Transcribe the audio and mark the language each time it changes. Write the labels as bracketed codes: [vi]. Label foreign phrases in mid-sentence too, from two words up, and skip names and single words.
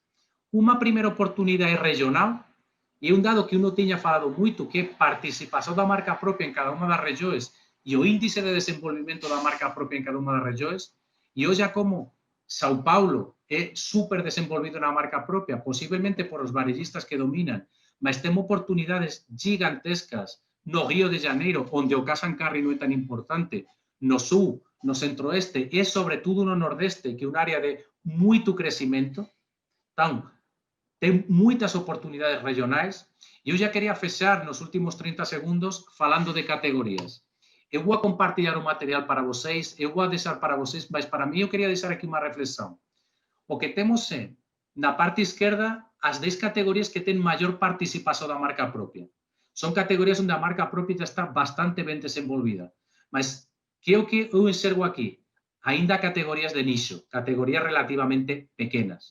[gl] Unha primeira oportunidade regional, e un dado que uno tiña falado moito, que é participación da marca propia en cada unha das regións e o índice de desenvolvimento da marca propia en cada unha das regións, e hoxe como São Paulo é super desenvolvido na marca propia, posiblemente por os varellistas que dominan, mas temos oportunidades gigantescas no Río de Janeiro, onde o [en] Cash and Carry [gl] non é tan importante, no sur, no centro-oeste e, sobretudo, no nordeste, que é un área de moito crecimento. Então, ten moitas oportunidades regionais e eu já queria fechar nos últimos 30 segundos falando de categorías. [pt] Eu vou compartilhar o material para vocês, eu vou deixar para vocês, mas para mí eu queria deixar [gl] aquí unha reflexión. O que temos é, na parte esquerda, as 10 categorías que ten maior participación da marca propia. Son categorías onde a marca propia está bastante ben desenvolvida. Mas, que é o que eu enxergo aquí? Ainda categorías de nicho, categorías relativamente pequenas.